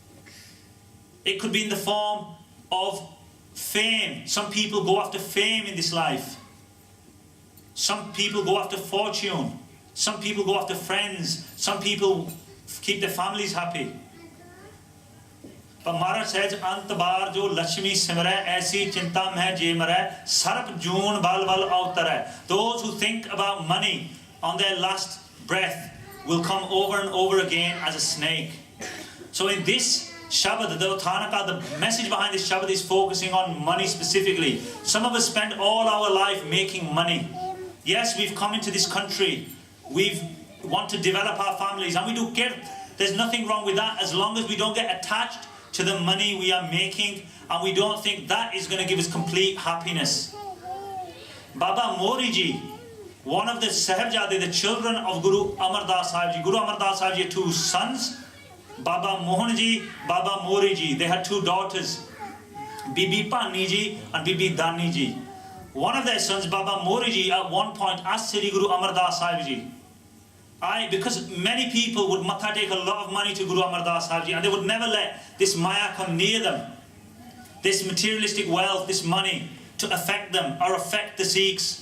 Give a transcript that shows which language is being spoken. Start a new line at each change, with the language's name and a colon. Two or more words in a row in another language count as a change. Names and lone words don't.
English: It could be in the form of fame. Some people go after fame in this life. Some people go after fortune. Some people go after friends. Some people keep their families happy. But Maharaj says,
Punjabi: ਅੰਤਬਰ ਜੋ ਲਕਸ਼ਮੀ ਸਿਮਰੇ, ਐਸੀ ਚਿੰਤਾ ਮੇਂ ਜੇ ਮਰੇ, ਸਰਪ ਜੂਨ ਬਲ ਬਲ ਅਵਤਾਰੇ.
English: Those who think about money on their last breath will come over and over again as a snake. So in this Shabad, the Uthanaka, the message behind this Shabad is focusing on money specifically. Some of us spend all our life making money. Yes, we've come into this country. We want to develop our families, and we do care. There's nothing wrong with that as long as we don't get attached to the money we are making and we don't think that is going to give us complete happiness. Baba Mori Ji, one of the Sahibzade, the children of Guru Amar Das Sahib Ji. Guru Amar Das Sahib Ji had two sons, Baba Mohan Ji, Baba Mori Ji. They had two daughters, Bibi Pani Ji and Bibi Dani Ji. One of their sons, Baba Mori Ji, at one point asked Sri Guru Amar Das Sahib Ji, because many people would matha take a lot of money to Guru Amar Das Sahib Ji and they would never let this maya come near them, this materialistic wealth, this money, to affect them or affect the Sikhs.